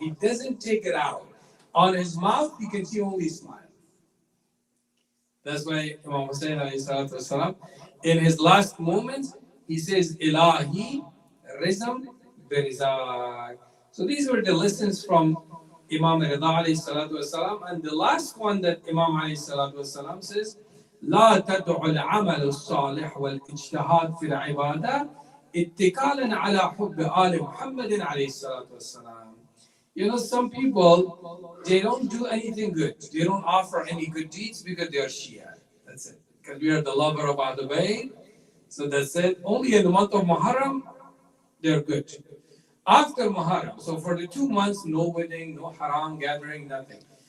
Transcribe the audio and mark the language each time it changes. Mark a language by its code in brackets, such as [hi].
[en] He doesn't take it out. On his mouth, you can see only smile. That's why Imam Hussein alayhi salatu wasalam, in his last moments, he says, Ilahi Rizam Birizak. So these were the lessons from Imam Rida alayhi salatu wasalam. And the last one that Imam alayhi salatu wasalam says, [ar] لا تدع العمل الصالح والاجتهاد في العبادة اتكالا على حب آل محمد عليه الصلاة والسلام. [en] Some people, they don't do anything good. They don't offer any good deeds because they are Shia. That's it. Because we are the lover of Ahlul Bayt. So that's it. Only in the month of Muharram, they're good. After Muharram, so for the 2 months, no wedding, no haram gathering, nothing.